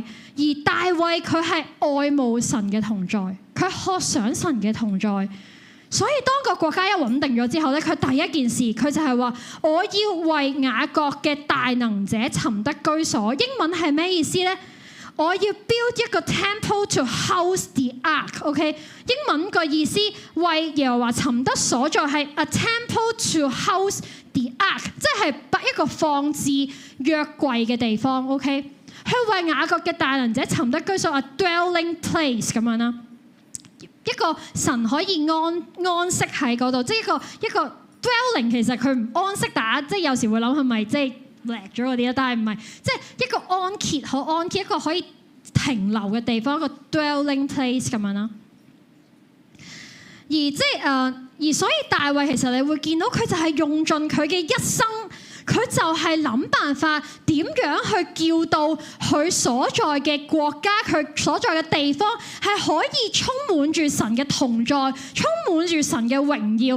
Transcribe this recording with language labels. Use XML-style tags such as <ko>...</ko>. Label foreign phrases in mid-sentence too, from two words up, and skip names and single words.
<yue>而大衛佢係愛慕神嘅同在，佢渴想神嘅同在。所以當個國家一穩定咗之後咧，佢第一件事佢就係話：我要為雅各嘅大能者尋得居所。英文係咩意思咧？我要 build 一個</yue> <en>temple to house the ark。</en> <yue>OK， 英文個意思為耶和華尋得所在係</yue> <en>a temple to house the ark，</en> <yue>即係一個放置約櫃嘅地方。OK， 去為雅各嘅大能者尋得居所 ，</yue> <en>a dwelling place</en> <yue>咁樣啦。一個神可以安息喺嗰度，即係一個 dwelling， 其實佢唔安息，大家即係有時會諗係咪即係叻咗嗰啲啦，但係唔係，即係一個安歇，好安歇，一個可以停留嘅地方，一個</yue> <en>dwelling place</en> <yue>咁樣啦。而即係而所以大衛其實你會見到佢就係用盡佢嘅一生。佢就係諗辦法點樣去叫到佢所在嘅國家，佢所在嘅地方係可以充滿住神嘅同在，充滿住神嘅榮耀。</yue>